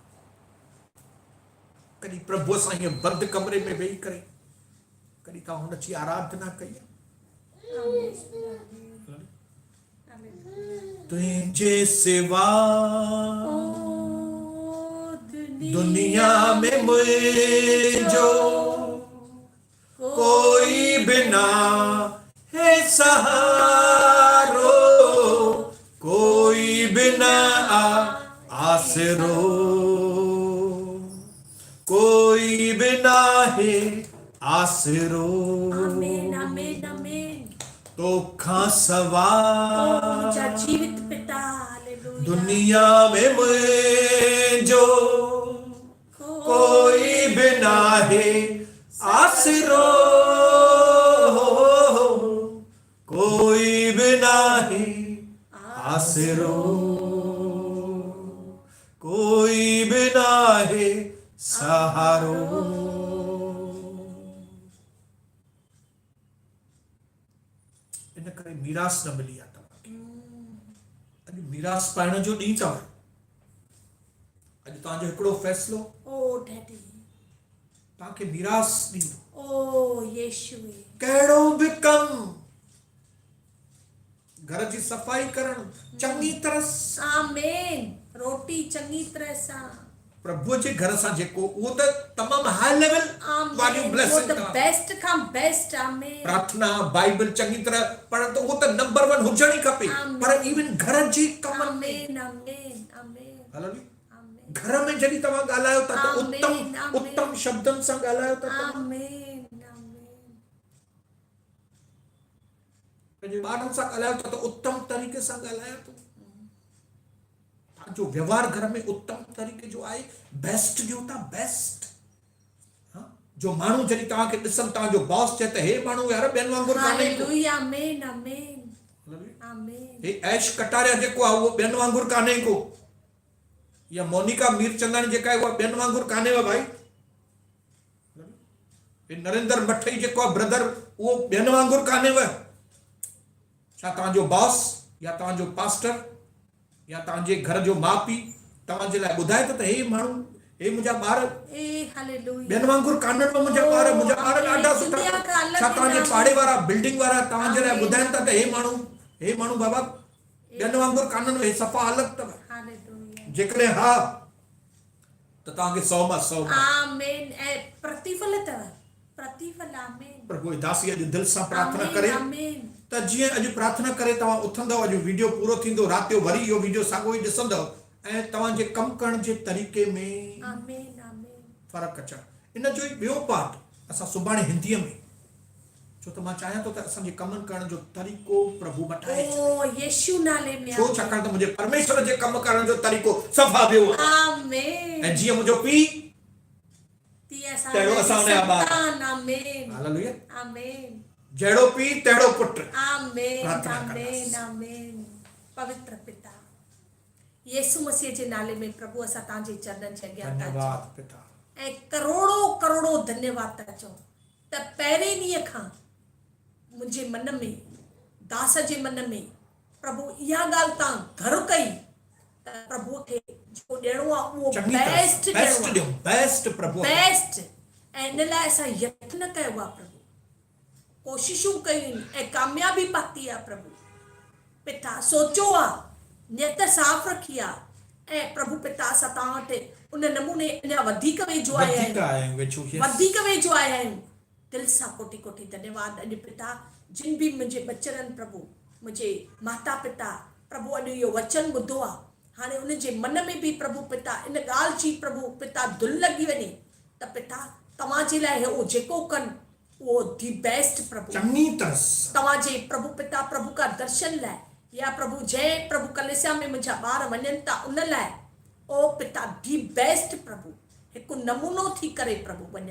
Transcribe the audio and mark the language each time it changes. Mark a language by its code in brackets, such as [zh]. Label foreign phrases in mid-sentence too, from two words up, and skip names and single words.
[sd] कॾहिं प्रभुअ सां हीअं बंदि कमरे में वेही करे कॾहिं तव्हां हुन जी आराधना कई आहे? तुंहिंजे सिवा दुनिया में मुंहिंजो कोई बिना है सहारो, कोई बिना आसरो, कोई बिना है आसरो। आमीन आमीन आमीन तोखां सवाइ मुंहिंजा जीवित पिता हालेलुया दुनिया में मुंहिंजो कोई बिना है आसरो, कोई बिना है आसरो, कोई सहारो। इन करे मीरास न मिली आहे तव्हांखे। अॼु मीरास पाइण जो ॾींहुं अथव। अॼु तव्हांजो हिकिड़ो फ़ैसिलो ओ डैडी तव्हांखे मीरास ॾींदो। ओ यीशुए कहिड़ो बि कमु, घर जी सफ़ाई करणु चङी तरह सां, आमीन, रोटी चङी तरह सां, प्रभुअ जे घर सां जेको उहो त तमामु [en] high level [sd] वारियूं ब्लेसिंग वो [en] the best [sd] खां बेस्ट। आमीन, प्रार्थना बाइबल चङी तरह पढ़ण त उहो त नंबर 1 हुजण ई खपे। पर इवन घर जी कमनि में, आमीन आमीन आमीन हालेलुया, आमीन घर में जॾहिं तव्हां ॻाल्हायो था त आमीन, उत्तम आमीन। उत्तम शब्दनि सां ॻाल्हायो था। आमीन आमीन पंहिंजे ॿारनि सां ॻाल्हायो था त उत्तम तरीक़े सां ॻाल्हायो था। तव्हांजो व्यवहार घर में उत्तम तरीक़े जो आहे, बेस्ट ॾियो था, बेस्ट। जो माण्हू जॾहिं तव्हांखे ॾिसनि, तव्हांजो बॉस चए त हे माण्हू यार ॿियनि वांगुरु कान्हे को। हालेलुया आमीन आमीन आमीन हे ऐश कटारिया जेको आहे उहो ॿियनि वांगुरु कान्हे को। या मोनिका मीरचंदानी जेका आहे उहा ॿियनि वांगुरु कान्हे भाई। हे नरेंद्र मठई जेको आहे ब्रदर उहो ॿियनि वांगुरु कान्हे। छा तव्हांजो बॉस या तव्हांजो पास्टर या तव्हांजे घर जो माउ पीउ तव्हांजे लाइ ॿुधाए त हे माण्हू, हे मुंहिंजा ॿार ॿियनि वांगुरु कान्हनि, मुंहिंजा ॿार ॾाढा सुठा। छा तव्हांजे पाड़े वारा बिल्डिंग वारा तव्हांजे लाइ ॿुधाइनि था त हे माण्हू बाबा ॿियनि वांगुरु कान्हनि, हे सफ़ा अलॻि अथव? जेकॾहिं हा त तव्हांखे 100 मां 100 आमीन। ऐं प्रतिफल अथव, प्रतिफल। आमीन। प्रभु दासी अॼु दिलि सां प्रार्थना करे आमीन त जीअं अॼु प्रार्थना करे तव्हां उथंदव, अॼु वीडियो पूरो थींदो, राति जो वरी इहो वीडियो साॻियो ई ॾिसंदव ऐं तव्हांजे कमु करण जे तरीक़े में आमीन आमीन फ़र्क़ु अचणु। इन जो ई ॿियो पार्ट असां सुभाणे हिंदीअ में, छो त मां चाहियां थो त असांजे कमनि करण जो तरीक़ो प्रभु मटाए छॾे। ओ यीशु नाले में छो? छाकाणि त मुंहिंजे परमेश्वर जे कमु करण जो तरीक़ो सफ़ा ॿियो आहे। आमीन। ऐं जीअं मुंहिंजो पीउ तहिड़ो असां हुनजा ॿार। आमीन हालेलुया। आमीन जहिड़ो पीउ तहिड़ो पुटु। आमीन प्रार्थना आमीन कंदासीं। आमीन। पवित्र पिता यीशु मसीह जे नाले में प्रभु असां तव्हांजे चरणनि जे अॻियां था धन्यवाद पिता। ऐं करोड़ो करोड़ो धन्यवाद था चऊं त पहिरें ॾींहं खां मुंहिंजे मन में, दास जे मन में प्रभु इहा ॻाल्हि तव्हां घर कई त प्रभु खे जेको ॾियणो आहे उहो बेस्ट ॾियणो, बेस्ट प्रभु बेस्ट। ऐं इन लाइ असां यत्न कयो आहे प्रभु, कोशिशूं कयूं ऐं कामयाबी पाती आहे प्रभु पिता। सोचो आहे, नियत साफ़ रखी आहे ऐं प्रभु पिता असां तव्हां वटि उन नमूने अञा वधीक वेझो आया आहियूं, वधीक वेझो आया आहियूं। दिलि सां कोटि कोटि धन्यवाद। अॼु पिता जिन बि मुंहिंजे बचड़नि प्रभु, मुंहिंजे माता पिता प्रभु अॼु इहो वचन ॿुधो आहे, हाणे उनजे मन में बि प्रभु पिता इन ॻाल्हि जी प्रभु पिता धुल लॻी वञे त पिता तव्हांजे लाइ उहो जेको कनि उहो [en] the best [sd] प्रभु, चङी तरह तव्हांजे प्रभु पिता प्रभु का दर्शन लाइ या प्रभु जंहिं प्रभु कलेसिया में मुंहिंजा ॿार वञनि था उन लाइ ओ पिता [en] the best [sd] प्रभु हिकु नमूनो थी करे प्रभु वञनि।